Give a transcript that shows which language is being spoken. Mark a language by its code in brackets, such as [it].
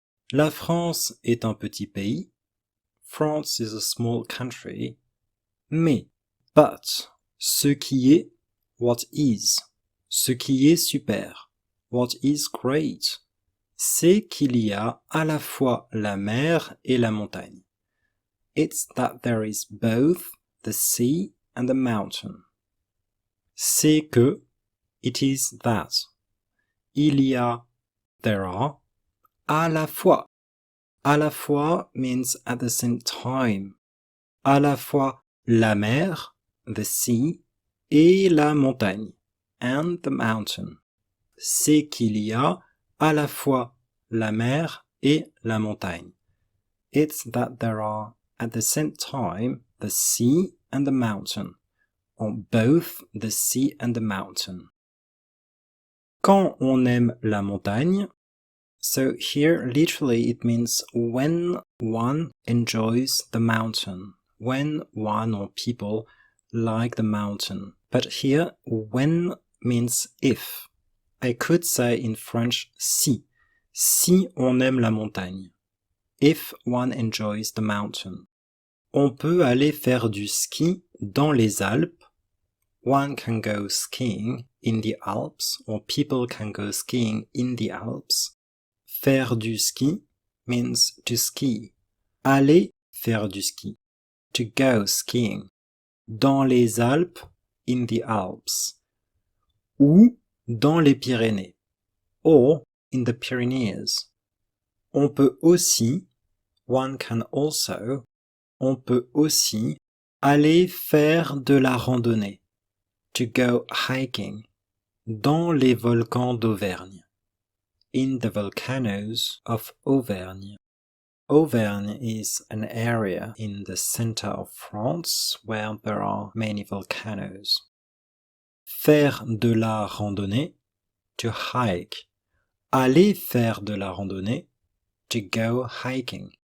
[fr] La France est un petit pays, [en] France is a small country, [fr] mais, [en] but, [fr] ce qui est, [en] what is, [fr] ce qui est super, [en] what is great, [fr] c'est qu'il y a à la fois la mer et la montagne. [en] It's that there is both the sea and the mountain. [fr] C'est que, [en] it is that. [fr] Il y a, [en] there are, [fr] à la fois. À la fois [en] means at the same time. [fr] À la fois la mer, [en] the sea, [fr] et la montagne, [en] and the mountain. [fr] C'est qu'il y a à la fois la mer et la montagne. [en] It's that there are at the same time the sea and the mountain, or both the sea and the mountain. [fr] Quand on aime la montagne, [en] so here literally it means when one enjoys the mountain, when one or people like the mountain. But here when means if. I could say in French si. [fr] Si on aime la montagne. [en] If one enjoys the mountain. [fr] On peut aller faire du ski dans les Alpes. [en] One can go skiing in the Alps, or people can go skiing in the Alps. [fr] Faire du ski [en] means to ski. [fr] Aller faire du ski. [en] To go skiing. [fr] Dans les Alpes, [en] in the Alps. [fr] Ou dans les Pyrénées. [en] Or in the Pyrenees. [fr] On peut aussi, [en] one can also, [fr] on peut aussi aller faire de la randonnée. [en] To go hiking. [fr] Dans les volcans d'Auvergne. [en] In the volcanoes of Auvergne. Auvergne is an area in the center of France where there are many volcanoes. [fr] Faire de la randonnée, [en] to hike. [fr] Aller faire de la randonnée, [en] to go hiking.